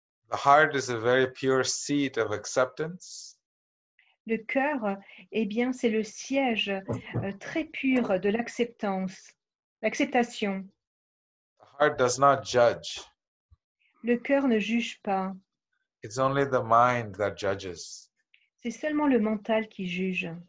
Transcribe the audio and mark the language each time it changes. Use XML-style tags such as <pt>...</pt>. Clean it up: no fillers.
<en>The heart is a very pure seat of acceptance.</en> <fr>Le cœur, eh bien c'est le siège très pur de l'acceptance, l'acceptation.</fr> <en>The heart does not judge.</en> <fr>Le cœur ne juge pas.</fr> <en>It's only the mind that judges.</en> <fr>C'est seulement le mental qui juge.</fr>